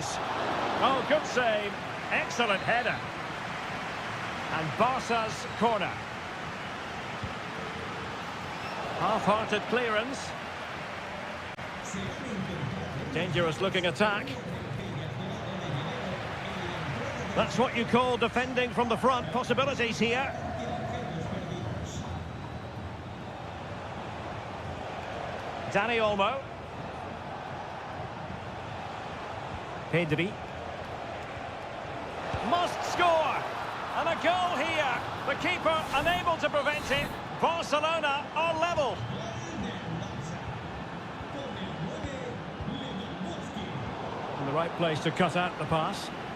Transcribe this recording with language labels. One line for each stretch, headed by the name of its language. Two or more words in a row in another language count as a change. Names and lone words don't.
English: Oh, good save. Excellent header. And Barca's corner. Half-hearted clearance. Dangerous looking attack. That's what you call defending from the front. Possibilities here. Dani Olmo. Pedri. Must score. And a goal here. The keeper unable to prevent it. Barcelona are level. In the right place to cut out the pass.